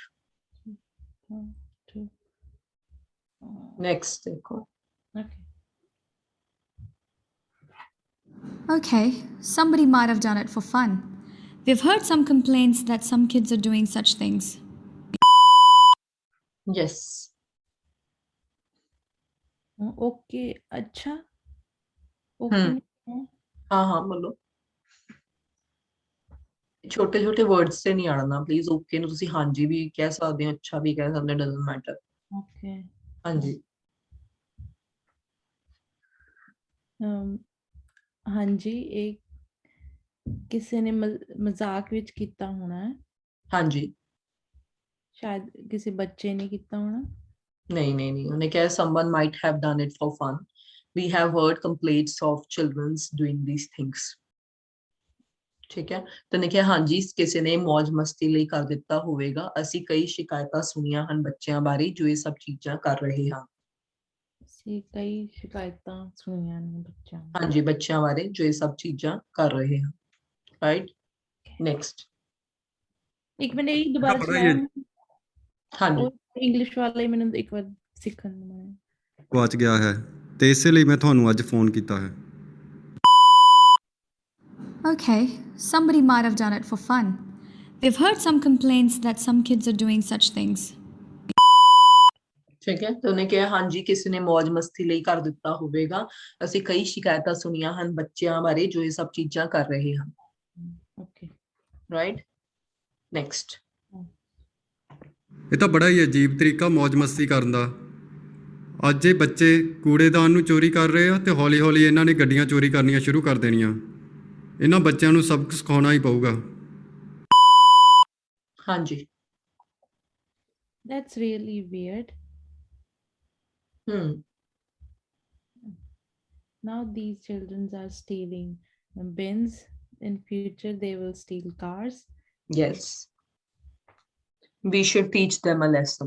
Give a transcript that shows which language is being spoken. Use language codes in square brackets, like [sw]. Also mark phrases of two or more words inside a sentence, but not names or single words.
[en] to. [hi] Next देखो। [en] Okay. Okay, somebody might have done it for fun. We've heard some complaints that some kids are doing such things. Yes. Okay. अच्छा. [hi] Okay. नहीं है? हाँ हाँ बोलो। छोटे छोटे वर्ड्स से नहीं आना प्लीज। [pa] ओके ਨੂੰ ਤੁਸੀਂ ਹਾਂਜੀ ਵੀ ਕਹਿ ਸਕਦੇ ਹੋ, ਅੱਛਾ ਵੀ ਕਹਿ ਸਕਦੇ ਹੋ, [en] doesn't matter. Okay. [pa] ਹਾਂਜੀ ਹਾਂਜੀ, ਇਹ ਕਿਸੇ ਨੇ ਮਜ਼ਾਕ ਵਿੱਚ ਕੀਤਾ ਹੋਣਾ ਹੈ, ਹਾਂਜੀ ਸ਼ਾਇਦ ਕਿਸੇ ਬੱਚੇ ਨੇ ਕੀਤਾ ਹੋਣਾ। ਨਹੀਂ ਉਹਨੇ ਕਿਹਾ [en] someone might have done it for fun. We have heard complaints of children's doing these things. [pa] ਠੀਕ ਹੈ, ਤੇ ਉਹਨੇ ਕਿਹਾ ਹਾਂਜੀ ਕਿਸੇ ਨੇ ਮौज ਮਸਤੀ ਲਈ ਕਰ ਦਿੱਤਾ ਹੋਵੇਗਾ। ਅਸੀਂ ਕਈ ਸ਼ਿਕਾਇਤਾਂ ਸੁਣੀਆਂ ਹਨ ਬੱਚਿਆਂ ਬਾਰੇ ਜੋ ਇਹ ਸਭ ਚੀਜ਼ਾਂ ਕਰ ਰਹੇ ਹਨ। ਅਸੀਂ ਕਈ ਸ਼ਿਕਾਇਤਾਂ ਸੁਣੀਆਂ ਨੇ ਬੱਚਿਆਂ ਨੂੰ। ਹਾਂਜੀ ਬੱਚਿਆਂ ਬਾਰੇ ਜੋ ਇਹ ਸਭ ਚੀਜ਼ਾਂ ਕਰ ਰਹੇ ਹਨ। [en] right next. [pa] ਇੱਕ ਮਿੰਟ ਇਹ ਦੁਬਾਰਾ ਪਤਾ ਹੀ ਹੈ। ਸੁਣਾਓ। ਹਾਂਜੀ ਉਹ ਇੰਗਲਿਸ਼ ਵਾਲਾ ਹੀ ਮੈਨੂੰ ਇੱਕ ਵਾਰ ਸਿੱਖਣ ਨੂੰ ਮੈਂ। ਗਵਾਚ ਗਿਆ ਹੈ ਤੇ ਇਸੇ ਲਈ ਮੈਂ ਤੁਹਾਨੂੰ ਅੱਜ ਫੋਨ ਕੀਤਾ ਹੈ। [en] Okay, somebody might have done it for fun. We've heard some complaints that some kids are doing such things. [pa] ਠੀਕ ਹੈ, ਤੇ ਉਹਨੇ ਕਿਹਾ ਹਾਂਜੀ ਕਿਸੇ ਨੇ ਮौज ਮਸਤੀ ਲਈ ਕਰ ਦਿੱਤਾ ਹੋਵੇਗਾ। ਅਸੀਂ ਕਈ ਸ਼ਿਕਾਇਤਾਂ ਸੁਣੀਆਂ ਹਨ ਬੱਚਿਆਂ ਬਾਰੇ ਜੋ ਇਹ ਸਭ ਚੀਜ਼ਾਂ ਕਰ ਰਹੇ ਹਨ। [en] ਓਕੇ right next. [pa] ਇਹ ਤਾਂ ਬੜਾ ਹੀ ਅਜੀਬ ਤਰੀਕਾ ਮौज ਮਸਤੀ ਕਰਨ ਦਾ। ਅੱਜ ਇਹ ਬੱਚੇ ਕੂੜੇਦਾਨ ਨੂੰ ਚੋਰੀ ਕਰ ਰਹੇ ਆ ਤੇ ਹੌਲੀ-ਹੌਲੀ ਇਹਨਾਂ ਨੇ ਗੱਡੀਆਂ ਚੋਰੀ ਕਰਨੀਆਂ ਸ਼ੁਰੂ ਕਰ ਦੇਣੀਆਂ। ਇਹਨਾਂ ਬੱਚਿਆਂ ਨੂੰ ਸਬਕ ਸਿਖਾਉਣਾ ਹੀ ਪਊਗਾ। ਹਾਂਜੀ [en] that's really weird. Now these children are stealing bins. In future they will steal cars. yes we should teach them a lesson.